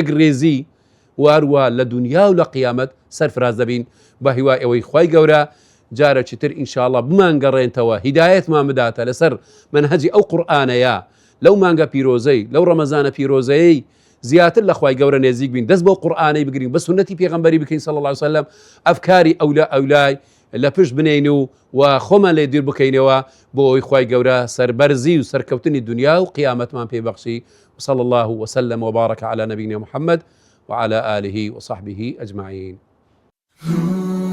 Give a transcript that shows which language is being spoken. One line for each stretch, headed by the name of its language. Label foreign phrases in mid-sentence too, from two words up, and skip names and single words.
Central Kurdish: ڕێزی واروە لە دنیا و لە قیامەت سەرفراز دەبین بە هیوای ئەوەی خوای گەورە جارێکی تر ئینشاءڵڵا بمانگەڕێنتەوە هیدایەتمان بداتە لەسەر منهەجی ئەو قورئانەیە لەو مانگە پیرۆزەی لەو ڕەمەزانە پیرۆزەیەی زیاتر لە خوای گەورە نێزیک بین، دەست بۆ قورئانەی بگرین، بە سنەتی پێغەمبەری بکەین
Arabic: صلی الله علیه وسلم،
Central Kurdish: ئەفکاری ئەولای لە پشت بنین و خۆمان لێ دوور بکەینەوە بۆ ئەوەی خوای گەورە سەربەرزی و سەرکەوتنی دنیا و قیامەتمان پێبەخشی.
Arabic: وصلى الله وسلم وبارك على نبينا محمد وعلى آله وصحبه أجمعين.